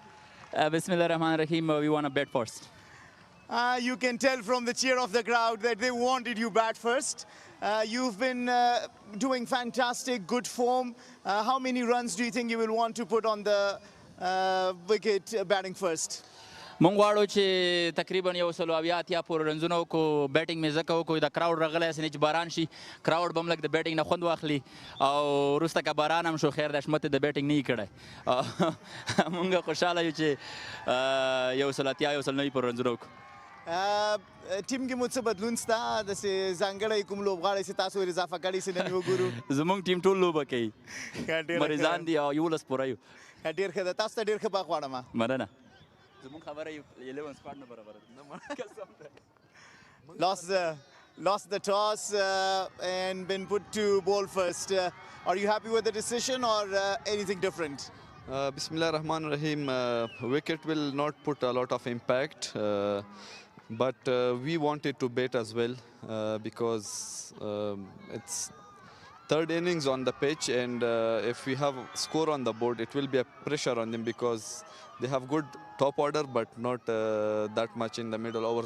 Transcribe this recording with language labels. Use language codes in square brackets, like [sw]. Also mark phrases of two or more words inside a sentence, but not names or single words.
[ar] بسم الله الرحمن الرحيم. [en] We want to bet first. You can tell from the cheer of the crowd that they wanted you bat first. You've been doing fantastic, good form. How many runs do you think you will want to put on the wicket batting first? [ps] مونږ غواړو چې تقریبا یو سلو اویا اتیا پورې رنزونه وکړو بیټینګ مې ځکه وکړو د کراوډ راغلی هسې نه چې باران شي کراوډ به هم لږ د بیټینګ نه خوند واخلي او وروسته که باران هم شو خیر د حشمت د بیټینګ نه یې کړی مونږ خوشحاله یو چې یو سل اتیا یو سل نوي پورې رنزونه وکړو ټیم کې مو څه بدلون شته داسې ځانګړی کوم لوبغاړی چې تاسو ور اضافه کړي چې نن وګورو زمونږ ټیم ټول لوبه کوي مریضان دي او 11 پوره یو ډېر ښه ده تاسو ته ډېر ښه بخت غواړم مننه زمونږ خبره 11 سکواډ نه برابره [en] lost the toss and been put to bowl first. Are you happy with the decision or anything different? [ar] بسم الله الرحمن الرحيم. [en] Wicket will not put a lot of impact, but we wanted to bat as well because it's third innings on the pitch, and if we have score on the board, it will be a pressure on them because they have good top order, but not that much in the middle overs.